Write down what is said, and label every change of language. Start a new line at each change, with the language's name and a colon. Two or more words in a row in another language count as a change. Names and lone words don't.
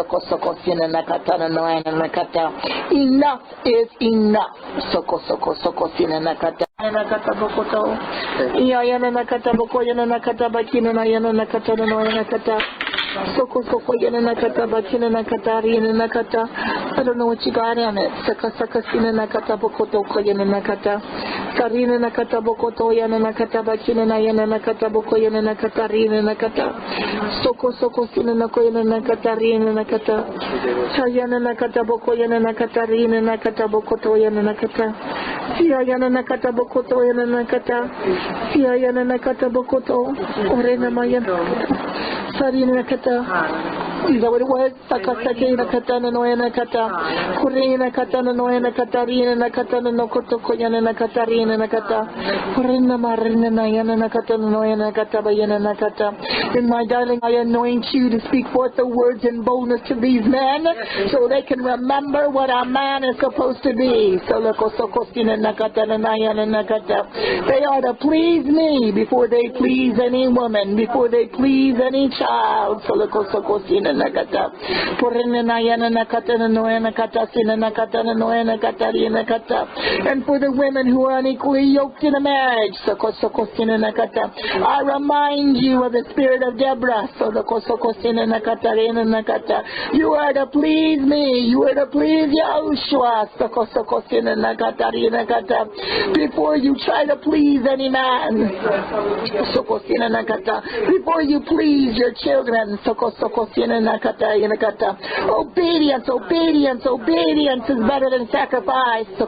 English: Enough is enough. I don't know what you got in it. Karina nakata bokoto yana nakata bakina na yana nakata boko yana nakata rina nakata soko sina nako yana nakata rina nakata sayana nakata boko yana nakata rina nakata bokoto yana nakata sia yana nakata bokoto yana nakata sia yana nakata bokoto orena mayana sarina nakata. Is that what it was? Sakasake nakata na noya nakata kurina nakata na noya nakata rina nakata na nokoto koyana nakata rina nakata kurina marina na yana nakata na noya nakata bayana nakata. And my darling, I anoint you to speak forth the words in boldness to these men so they can remember what a man is supposed to be. So nakosokosina nakata na yana nakata. They are to please me before they please any woman, before they please any child. So nakosokosina nakata porena na yana nakata na noya nakata sina nakata na noya nakata rina nakata. And for the women who are unequally yoked in a marriage, I remind you of the spirit of Deborah. You are to please me. You are to please Yahushua. Before you try to please any man, before you please your children, obedience is better than sacrifice.